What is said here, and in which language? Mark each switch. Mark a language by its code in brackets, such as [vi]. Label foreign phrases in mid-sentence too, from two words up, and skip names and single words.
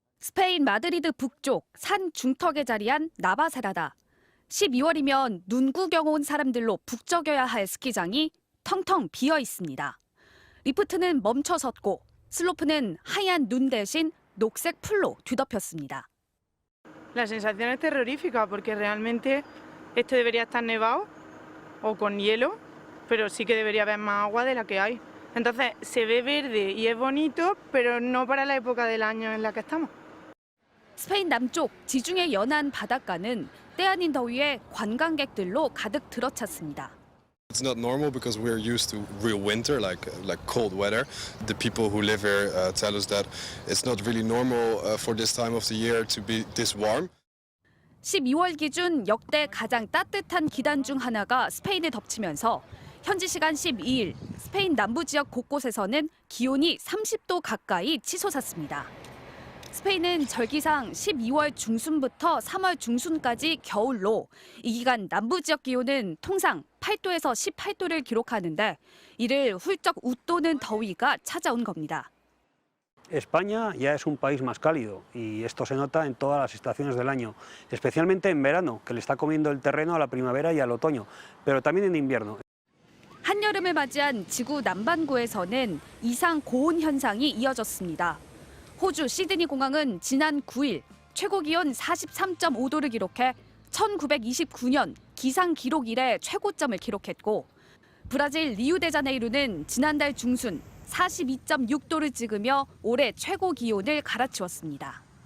[ko] 스페인 마드리드 북쪽 산 중턱에 자리한 나바세라다. 12월이면 눈 구경 온 사람들로 북적여야 할 스키장이 텅텅 비어 있습니다. 리프트는 멈춰섰고 슬로프는 하얀 눈 대신 녹색 풀로 뒤덮였습니다. [es] La sensación es terrorífica porque realmente esto debería estar nevado o con hielo, pero sí que debería haber más agua de la que hay. Entonces se ve verde y es bonito, pero no para la época del año en la que estamos. [ko] 스페인 남쪽 지중해 연안 바닷가는 때 아닌 더위에 관광객들로 가득 들어찼습니다. [en] It's not normal because we're used to real winter, like cold weather. The people who live here tell us that it's not really normal for this time of the year to be this warm. [ko] 12월 기준 역대 가장 따뜻한 기단 중 하나가 스페인에 덮치면서 현지 시간 12일 스페인 남부 지역 곳곳에서는 기온이 30도 가까이 치솟았습니다. 스페인은 절기상 12월 중순부터 3월 중순까지 겨울로 이 기간 남부 지역 기온은 통상 8도에서 18도를 기록하는데 이를 훌쩍 웃도는 더위가 찾아온 겁니다. [es] España ya es un país más cálido y esto se nota en todas las estaciones del año, especialmente en verano, que le está comiendo el terreno a la primavera y al otoño, pero también en invierno. [ko] 한여름을 맞이한 지구 남반구에서는 이상 고온 현상이 이어졌습니다. 호주 시드니 공항은 지난 9일 최고 기온 43.5도를 기록해 1929년 기상 기록 이래 최고점을 기록했고 브라질 리우데자네이루는 지난달 중순 42.6도를 찍으며 올해 최고 기온을 갈아치웠습니다.